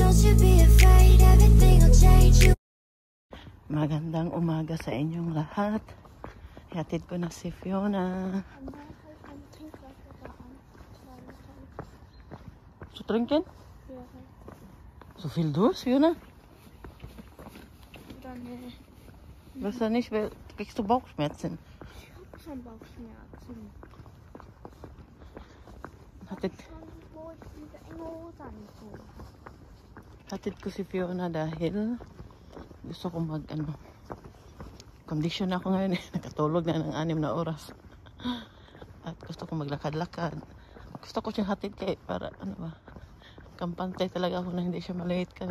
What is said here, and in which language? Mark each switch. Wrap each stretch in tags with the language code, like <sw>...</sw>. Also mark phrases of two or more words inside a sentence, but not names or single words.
<en>to be afraid, everything will change. You</en> <tl>Magandang umaga sa inyong lahat. Hatid ko na si Fiona.</tl> <de>Zu trinken? So viel Durst, Fiona? Willst du nicht? Kriegst du Bauchschmerzen? Ich habe schon Bauchschmerzen.</de> <tl>Hatid ko si Fiona dahil gusto ko condition ako ngayon eh. Nakatulog na ng 6 na oras. At gusto ko maglakad-lakad. Gusto ko siyang hatid kay para kampante talaga ako na hindi siya malate ka.</tl>